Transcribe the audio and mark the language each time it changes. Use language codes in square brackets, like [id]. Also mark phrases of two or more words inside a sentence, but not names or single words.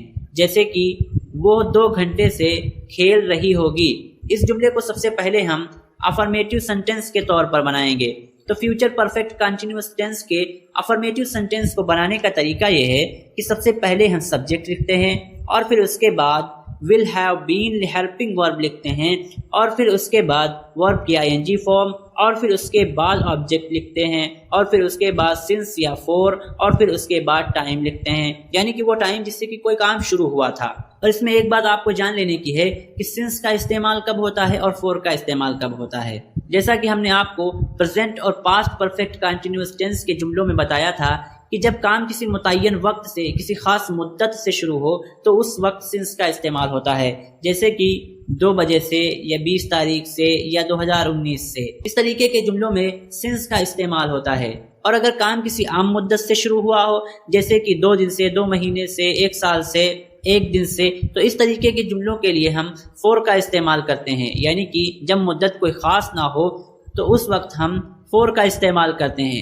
[ur] جیسے کہ وہ 2 گھنٹے سے کھیل رہی ہوگی۔ اس جملے کو سب سے پہلے ہم [en] affirmative sentence [ur] کے طور پر بنائیں گے۔ تو [en] future perfect continuous tense [ur] کے [en] affirmative sentence [ur] کو بنانے کا طریقہ یہ ہے کہ سب سے پہلے ہم سبجیکٹ لکھتے ہیں اور پھر اس کے بعد [en] will have been helping verb [ur] لکھتے ہیں اور پھر اس کے بعد verb کی [en] ing form [ur] اور پھر اس کے بعد آبجیکٹ لکھتے ہیں اور پھر اس کے بعد since یا for اور پھر اس کے بعد ٹائم لکھتے ہیں، یعنی کہ وہ ٹائم جس سے کہ کوئی کام شروع ہوا تھا۔ اور اس میں ایک بات آپ کو جان لینے کی ہے کہ since کا استعمال کب ہوتا ہے اور for کا استعمال کب ہوتا ہے۔ جیسا کہ ہم نے آپ کو present اور [en] past perfect continuous tense [ur] کے جملوں میں بتایا تھا کہ جب کام کسی متعین وقت سے، کسی خاص مدت سے شروع ہو تو اس وقت since کا استعمال ہوتا ہے، جیسے کہ 2 بجے سے یا 20 تاریخ سے یا 2019 سے۔ اس طریقے کے جملوں میں since کا استعمال ہوتا ہے۔ اور اگر کام کسی عام مدت سے شروع ہوا ہو، جیسے کہ 2 دن سے، 2 مہینے سے، 1 سال سے، 1 دن سے، تو اس طریقے کے جملوں کے لیے ہم for کا استعمال کرتے ہیں، یعنی کہ جب مدت کوئی خاص نہ ہو تو اس وقت ہم for کا استعمال کرتے ہیں۔